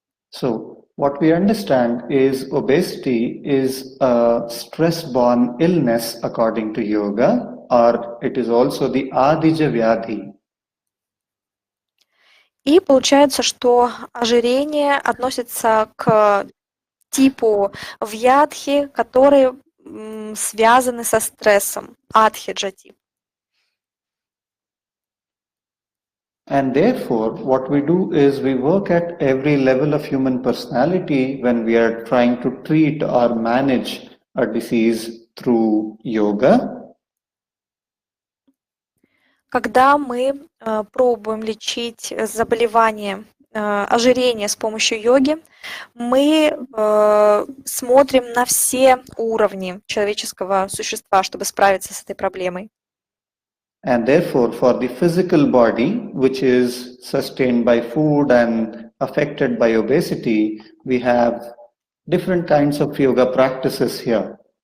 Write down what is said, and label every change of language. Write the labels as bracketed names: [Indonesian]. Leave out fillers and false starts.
[English] So what we understand is obesity is a stress-borne illness according to yoga, or it is also the Adhija Vyadhi. [Russian] И получается, что ожирение относится к типу вьядхи, которые связаны со стрессом, адхиджа тип. [English] And therefore, what we do is we work at every level of human personality when we are trying to treat or manage a disease through yoga. [Russian] Когда мы пробуем лечить заболевание ожирения с помощью йоги, мы смотрим на все уровни человеческого существа, чтобы справиться с этой проблемой. [English] And therefore, for the physical body, which is sustained by food and affected by obesity, we have different kinds of yoga practices here.